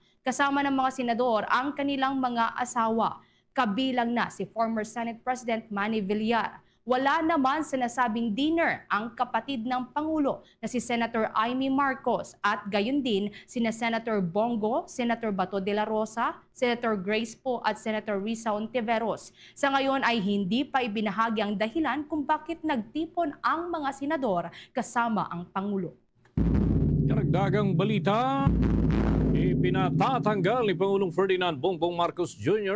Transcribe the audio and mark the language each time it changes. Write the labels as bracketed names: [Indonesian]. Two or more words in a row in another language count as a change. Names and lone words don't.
[Filipino] Kasama ng mga senador ang kanilang mga asawa, kabilang na si [English] former Senate President [Filipino] Manny Villar. Wala naman sa nasabing dinner ang kapatid ng Pangulo na si Senator Amy Marcos at gayon din sina Senator Bongo, Senator Bato de la Rosa, Senator Grace Poe at Senator Risa Ontiveros. Sa ngayon ay hindi pa ibinahagi ang dahilan kung bakit nagtipon ang mga senador kasama ang Pangulo. karagdagang balita, ipinatatanggal ni Pangulong Ferdinand Bongbong Marcos Jr.